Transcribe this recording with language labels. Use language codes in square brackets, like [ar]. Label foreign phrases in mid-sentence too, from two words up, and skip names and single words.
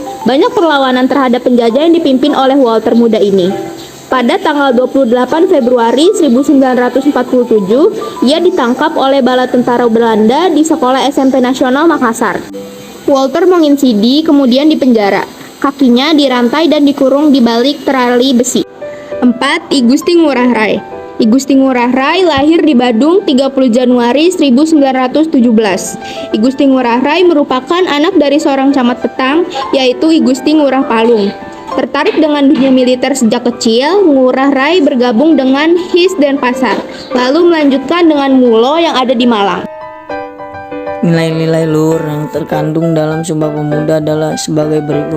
[id] Banyak perlawanan terhadap penjajah yang dipimpin oleh Walter muda ini. Pada tanggal 28 Februari 1947, ia ditangkap oleh bala tentara Belanda di Sekolah SMP Nasional Makassar. Walter Monginsidi kemudian dipenjara. Kakinya dirantai dan dikurung di balik terali besi. 4. I Gusti Ngurah Rai. I Gusti Ngurah Rai lahir di Badung 30 Januari 1917. I Gusti Ngurah Rai merupakan anak dari seorang camat petang, yaitu I Gusti Ngurah Palung. Tertarik dengan dunia militer sejak kecil, Ngurah Rai bergabung dengan His Denpasar, lalu melanjutkan dengan Mulo yang ada di Malang. Nilai-nilai luhur yang terkandung dalam Sumpah Pemuda adalah sebagai berikut.